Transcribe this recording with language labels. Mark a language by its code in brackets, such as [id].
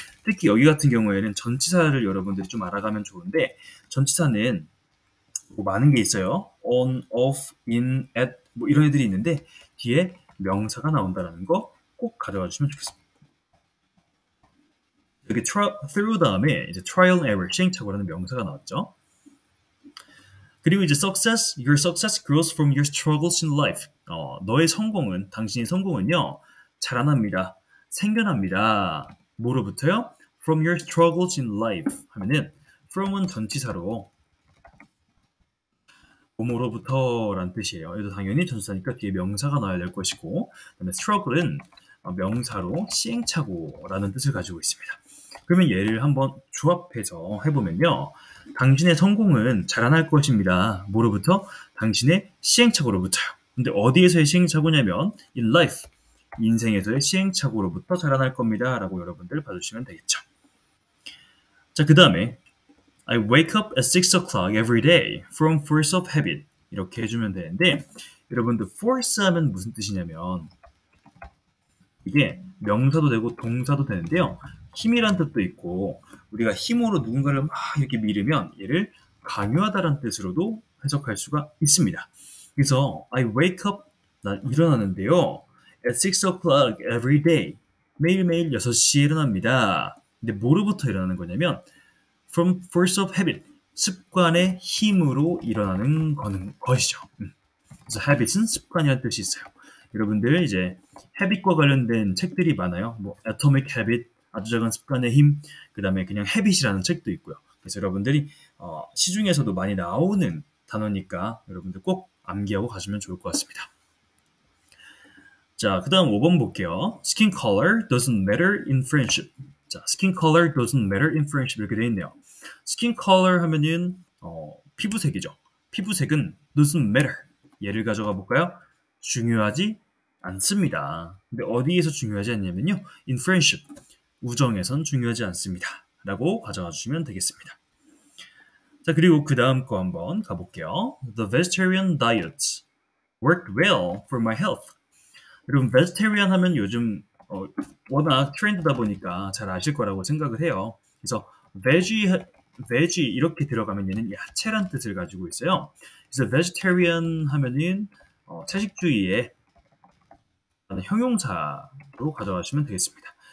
[ko] 특히 여기 같은 경우에는 전치사를 여러분들이 좀 알아가면 좋은데 전치사는 뭐 많은 게 있어요. on, off, in, at 뭐 이런 애들이 있는데 뒤에 명사가 나온다는 거 꼭 가져가 주시면 좋겠습니다. 여기 through 다음에 이제 trial and error 시행착오라는 명사가 나왔죠. 그리고 이제 [en] your success grows from your struggles in life. [ko] 당신의 성공은요 자라납니다. 생겨납니다. 뭐로부터요? [en] From your struggles in life [ko] 하면은 from은 전치사로 뭐뭐로부터라는 뜻이에요. 얘도 당연히 전치사니까 뒤에 명사가 나와야 될 것이고 그다음에 struggle은 명사로 시행착오라는 뜻을 가지고 있습니다. 그러면 얘를 한번 조합해서 해보면요. 당신의 성공은 자라날 것입니다. 뭐로부터? 당신의 시행착오로부터요. 근데 어디에서의 시행착오냐면 [en] in life, [ko] 인생에서의 시행착오로부터 자라날 겁니다. 라고 여러분들 봐주시면 되겠죠. 자, 그 다음에 [en] I wake up at 6 o'clock every day from force of habit [ko] 이렇게 해주면 되는데 여러분들 force 하면 무슨 뜻이냐면 이게 명사도 되고 동사도 되는데요. 힘이란 뜻도 있고 우리가 힘으로 누군가를 막 이렇게 밀으면 얘를 강요하다라는 뜻으로도 해석할 수가 있습니다. 그래서 [en] I wake up, [ko] 난 일어나는데요. [en] at 6 o'clock every day, [ko] 매일매일 6시에 일어납니다. 근데 뭐로부터 일어나는 거냐면 [en] from force of habit, [ko] 습관의 힘으로 일어나는 것이죠. 그래서 habit은 습관이라는 뜻이 있어요. 여러분들 이제 헤빗과 관련된 책들이 많아요. 뭐 Atomic Habit, 아주 작은 습관의 힘, 그 다음에 그냥 헤빗이라는 책도 있고요. 그래서 여러분들이 시중에서도 많이 나오는 단어니까 여러분들 꼭 암기하고 가시면 좋을 것 같습니다. 자, 그 다음 5번 볼게요. [en] Skin color doesn't matter in friendship. 자, skin color doesn't matter in friendship 이렇게 되어 있네요. [ko] skin color 하면은 피부색이죠. 피부색은 [en] doesn't matter. [ko] 얘를 가져가 볼까요? 중요하지 않습니다. 근데 어디에서 중요하지 않냐면요. [en] in friendship. [ko] 우정에선 중요하지 않습니다. 라고 가져가 주시면 되겠습니다. 자, 그리고 그 다음 거 한번 가볼게요. [en] The vegetarian diet worked well for my health. [ko] 여러분, vegetarian 하면 요즘 워낙 트렌드다 보니까 잘 아실 거라고 생각을 해요. 그래서 veg 이렇게 들어가면 얘는 야채란 뜻을 가지고 있어요. 그래서 vegetarian 하면은 채식주의의 형용사로 가져가시면 되겠습니다.